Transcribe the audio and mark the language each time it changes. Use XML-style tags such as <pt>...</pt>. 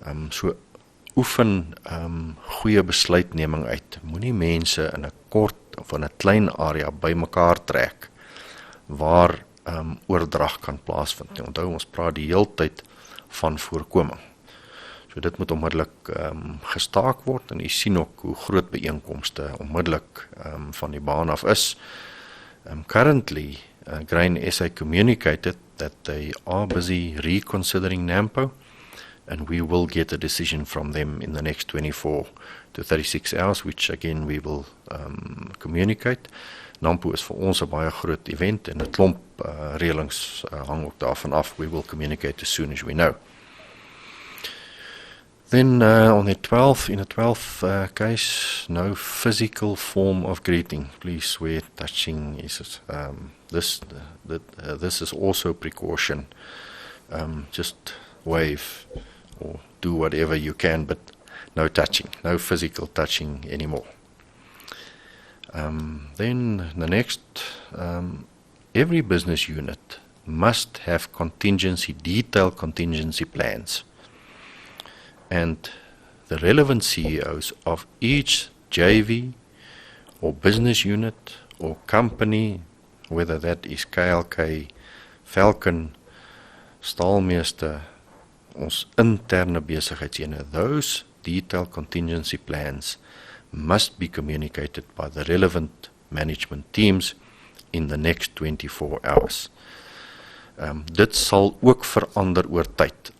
<af>So oefen goeie besluitneming uit. Moenie mense in 'n kort of in 'n klein area bymekaar trek waar oordrag kan plaasvind. Onthou, ons praat die heeltyd van voorkoming. So dit moet onmiddellik gestaak word, en jy sien ook hoe groot byeenkomste onmiddellik van die baan af is.</af> <en>Currently, Grain SA communicated that they are busy reconsidering NAMPO, and we will get a decision from them in the next 24 to 36 hours, which again we will communicate.</en> <af>NAMPO is vir ons 'n baie groot event, en 'n klomp reëlings hang ook daarvan af.</af> <en>We will communicate as soon as we know. Then in the 12th case, no physical form of greeting. Please, where touching is this is also precaution. Just wave or do whatever you can, but no touching, no physical touching anymore. Then the next, every business unit must have detailed contingency plans. And the relevant CEOs of each JV or business unit or company, whether that is KLK, Falcon, Staalmeester,</en> <af>ons interne besigheidseenheid,</af> <en>those detailed contingency plans must be communicated by the relevant management teams in the next 24 hours.</en> <af>Dit sal ook verander oor tyd.</af>